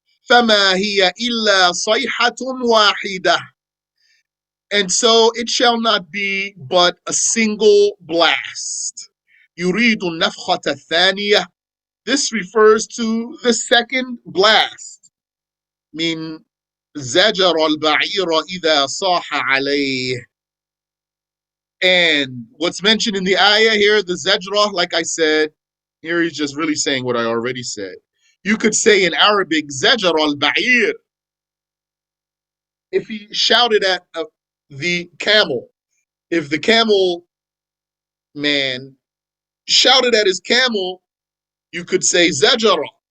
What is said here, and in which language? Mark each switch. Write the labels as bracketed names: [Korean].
[Arabic] فَمَا هِيَ إِلَّا صَيْحَةٌ وَاحِدَةٌ. [English] And so it shall not be but a single blast. [Arabic] يُرِيدُ النَّفْخَةَ الثَّانِيَةَ. [English] This refers to the second blast. [Arabic] من زجر البعير إذا صاح عليه. [English] And what's mentioned in the ayah here, the zajra, like I said, here he's just really saying what I already said. You could say in Arabic, zajar al-ba'ir. If he shouted at the camel, if the camel man shouted at his camel, you could say zajara.